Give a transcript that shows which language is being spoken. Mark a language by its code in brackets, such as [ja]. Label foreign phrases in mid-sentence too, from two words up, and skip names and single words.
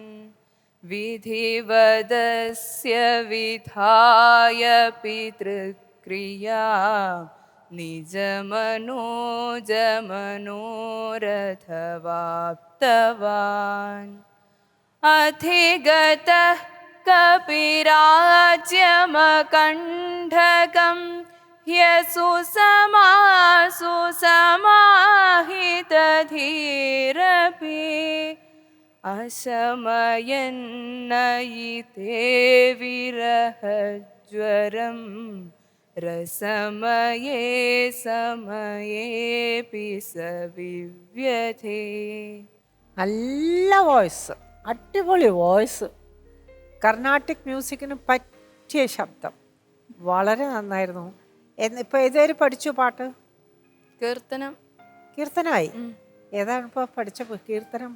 [sa] विधिवदस्य विधाय पितृक्रियाम् निजमनोजमनोरथवाप्तवान् अधिगतः कपिराज्यमकण्टकम् ह्यसुसमासु समाहितधीरपि अशमयन्नयिते विरहज्वरं रसमये समयेऽपि स विव्यथे. [ml] നല്ല വോയിസ്, അടിപൊളി വോയിസ്. [en] Carnatic music [ml] പറ്റിയ ശബ്ദം. വളരെ നന്നായിരുന്നു. ഇപ്പൊ ഏതൊരു പഠിച്ചു പാട്ട്? കീർത്തനം. കീർത്തനമായി. ഏതാണ് ഇപ്പൊ പഠിച്ച കീർത്തനം?